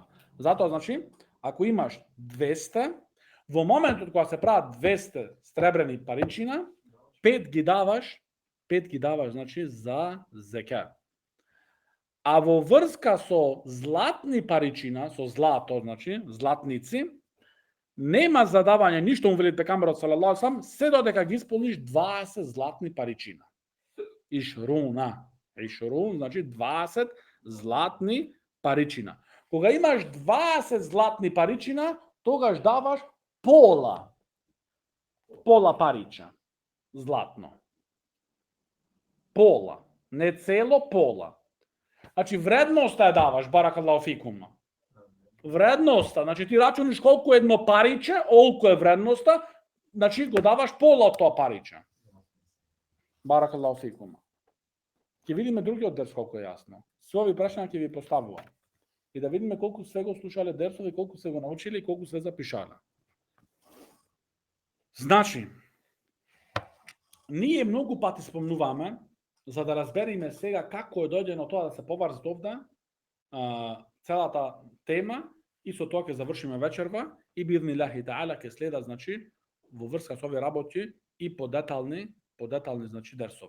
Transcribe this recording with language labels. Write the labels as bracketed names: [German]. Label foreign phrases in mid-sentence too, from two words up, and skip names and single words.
[Macedonian] Затоа, значи, ако имаш 200, во моментот кога се прават 200 сребрени паричина, 5 ги даваш, значи, за зека. А во врска со златни паричина, со злато, значи, златници, нема задавање ништо, вели пекамберот [Arabic] صلى الله عليه وسلم, [Macedonian] се додека ги исполниш 20 златни паричина. Ишрун, значи 20 златни паричина. Кога имаш 20 златни паричина, тогаш даваш пола парича златно. Пола, не цело, пола. Значи вредноста ја даваш, [Arabic] بارك الله فيكم. [Macedonian] Вредноста, значи ти рачуниш колку едно париче, олку е вредноста, значи го даваш пола од тоа париче. [Arabic] بارك الله فيكم. [Macedonian] Ќе видиме другиот дерс колку е јасно. Се ови прашања ќе ви поставувам. И да видиме колку све го слушале дерсови, колку се го научили и колку све запишале. Значи, ние многу пати спомнуваме, за да разбериме сега како е дојдено тоа да се поврз овде, целата тема, и со тоа ќе завршиме вечерва, и [Arabic] بإذن الله تعالى [Macedonian] ќе следат, значи, во врска со овие работи и подетални, значи, дерсови.